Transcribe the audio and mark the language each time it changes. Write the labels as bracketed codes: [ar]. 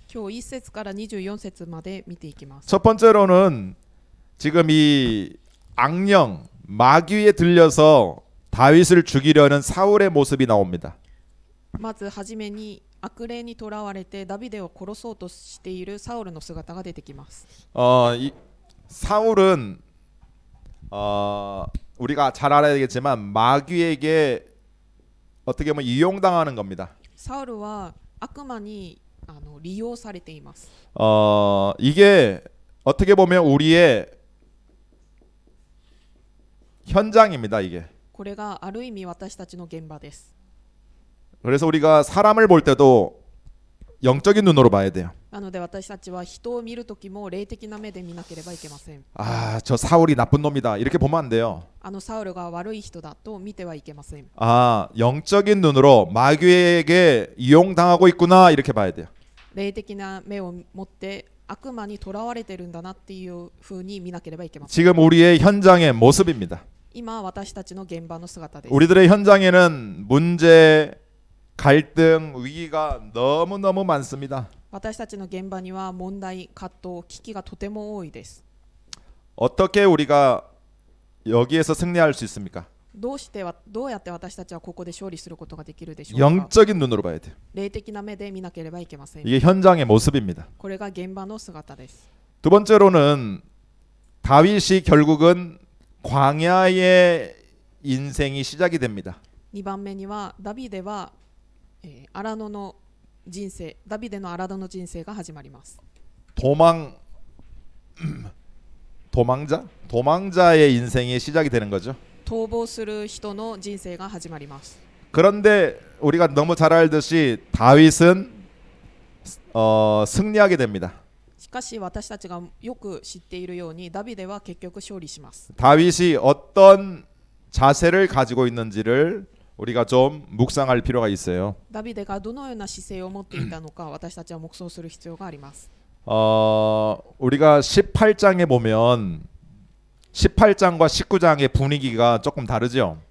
[ja] 今日1節から24節まで見ていきます。 [ko] 첫 번째로는 지금 이 악령 마귀에 들려서 다윗을 죽이려는 사울의 모습이 나옵니다. [ja] まずはじめに悪霊にとらわれてダビデを殺そうとしているサウルの姿が出てきます。 [ko] 이 사울은 우리가 잘 알아야겠지만 마귀에게 어떻게 보면 이용당하는 겁니다. [ja] サウルは悪魔に利用されています。 [ko] 이게 어떻게 보면 우리의 현장입니다. 이게. [ja] これがある意味私たちの現場です。 [ko] 그래서 우리가 사람을 볼 때도 영적인 눈으로 봐야 돼요. [ja] なので私たちは人を見るときも霊的な目で見なければいけません。 [ko] 저 사울이 나쁜 놈이다. 이렇게 보면 안 돼요. [ja] サウルが悪い人だと見てはいけません。 [ko] 영적인 눈으로 마귀에게 이용당하고 있구나 이렇게 봐야 돼요. [ja] 霊的な目を持って悪魔にとらわれてるんだなっていう風に見なければいけません。 [ko] 지금 우리의 현장의 모습입니다. [ja] 今私たちの現場の姿です。 [ko] 우리들의 현장에는 문제, 갈등, 위기가 너무너무 많습니다. [ja] 私たちの現場には問題、葛藤、危機がとても多いです。 [ko] 어떻게 우리가 여기에서 승리할 수 있습니까? [ja] どうやって私たちはここで勝利することができるでしょうか。 [ko] 영적인 눈으로 봐야 돼요. [ja] 霊的な目で見なければいけません。 [ko] 이게 현장의 모습입니다. [ja] これが現場の姿です。 [ko] 두 번째로는 다윗이 결국은 광야의 인생이 시작이 됩니다. [ja] 2番目にはダビデは、荒野の人生、ダビデの荒野の人生が始まります。 [ko] 도망자의 인생이 시작이 되는 거죠. [ja] 逃亡する人の人生が始まります。 [ko] 그런데 우리가 너무 잘 알듯이 다윗은 승리하게 됩니다. [ja] しかし私たちがよく知っているようにダビデは結局勝利します。 [ko] 다윗이 어떤 자세를 가지고 있는지를 우리가 좀 묵상할 필요가 있어요. [ja] ダビデがどのような姿勢を持っていたのか私たちは黙想する必要があります。 [ko] 우리가 18장에 보면 18장과 19장의 분위기가 조금 다르죠.